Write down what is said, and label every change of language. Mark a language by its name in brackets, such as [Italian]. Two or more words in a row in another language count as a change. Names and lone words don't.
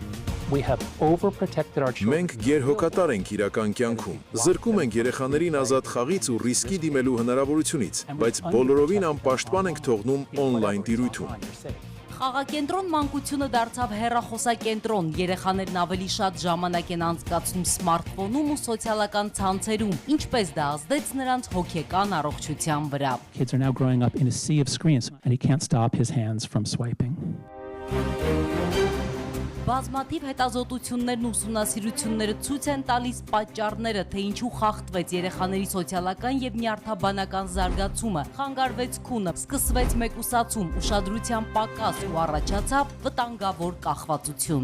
[Armenian] Մենք գերհոգատար ենք իրական կյանքում։ Զրկում ենք երեխաներին ազատ խաղից ու ռիսկի դիմելու հնարավորությունից, բայց բոլորովին անպաշտպան ենք թողնում օնլայն տիրույթում։ Խաղակենտրոն մանկությունը դարձավ հեռախոսակենտրոն, երեխաներն ավելի շատ ժամանակ են անցկացնում սմարթֆոնում ու սոցիալական ցանցերում, ինչպես դա ազդեց նրանց հոգեկան առողջության վրա։ [English] Kids are now growing up in a sea of screens and he can't stop his hands from swiping. [Armenian] Բազմաթիվ հետազոտություններն ու ուսումնասիրությունները ցույց են տալիս պատճառները, թե ինչու խախտվեց երեխաների սոցիալական եւ նյարդաբանական զարգացումը, խանգարվեց քունը, սկսվեց մեկուսացում, ուշադրության պակաս ու առաջացավ վտանգավոր կախվածություն։